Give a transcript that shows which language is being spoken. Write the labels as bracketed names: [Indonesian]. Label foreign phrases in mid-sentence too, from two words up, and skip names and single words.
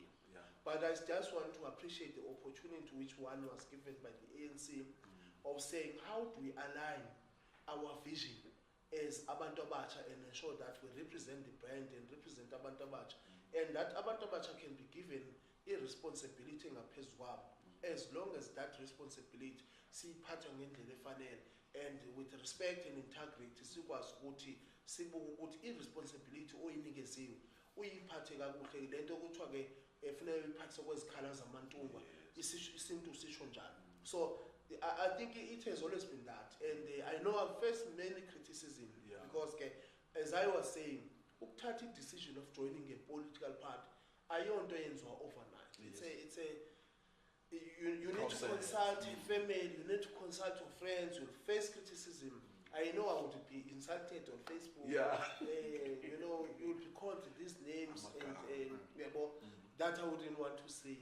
[English] But I just want to appreciate the opportunity which one was given by the ANC of saying, how do we align our vision as Abantu Abatsha and ensure that we represent the brand and represent Abantu Abatsha, and that Abantu Abatsha can be given a responsibility [Zulu] ngaphezu kwabo, [English] as long as that responsibility [Zulu] siyiphatha ngendlela efanele [English] and with respect and integrity [Zulu] sikwazi ukuthi sibuke ukuthi i-responsibility oyinikeziwe uyiphathe kakuhle. Lento kuthiwa ke efanele uyiphathe kwezikhala zamantumba isintu sisho njalo. [English] So I think it has always been that, and I know I've faced many criticism because as I was saying, ukuthatha decision of joining a political party [Zulu] ayonto yenziwa [English] overnight. You need to consult a family, you need to consult your friends, you'll face criticism. I know I would be insulted on Facebook. You know, you'll be called these names and that I wouldn't want to say.